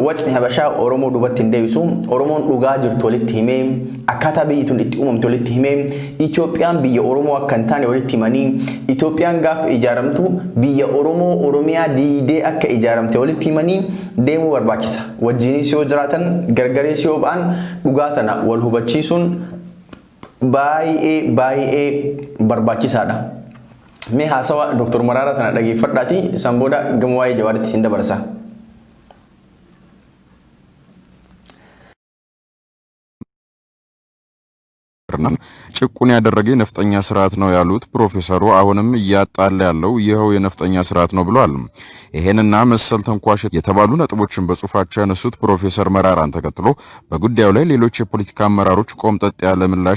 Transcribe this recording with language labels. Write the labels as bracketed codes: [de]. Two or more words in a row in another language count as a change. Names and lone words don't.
[om] Wacni Habashaa Oromoo duubatti hin deebisu. Oromoon dhugaa jirtu walitti himee akkaataa biyyituun itti uumamte walitti himee Itoophiyaan biyya Oromoo akka hin taane walitti himanii Itoophiyaan gaafa ijaaramtu biyya Oromoo Oromiyaa diidee akka ijaaramte walitti himanii deemuu barbaachisa. Wajjinis yoo jiraatan gargarees yoo ba'an dhugaa tana wal hubachiisuun baay'ee barbaachisaadha. Mee haasawa Dr. Mararaa tana dhageeffadhaati san booda gama waa'ee Jawaaritti sin dabarsa. [am] ጭቁን ያደረገ የነፍጠኛ ስርዓት ነው ያሉት ፕሮፌሰሩ አሁንም እያጣለ ያለው ይሄው የነፍጠኛ ስርዓት ነው ብለዋል። ይሄንና መሰል ተንኳሽ የተባሉ ነጥቦችን በጽሁፋቸው ያነሱት ፕሮፌሰር መራራን ተከትሎ በጉዳዩ ላይ ሌሎች የፖለቲካ አመራሮች ቆምጠጥ ያለ ምላሽ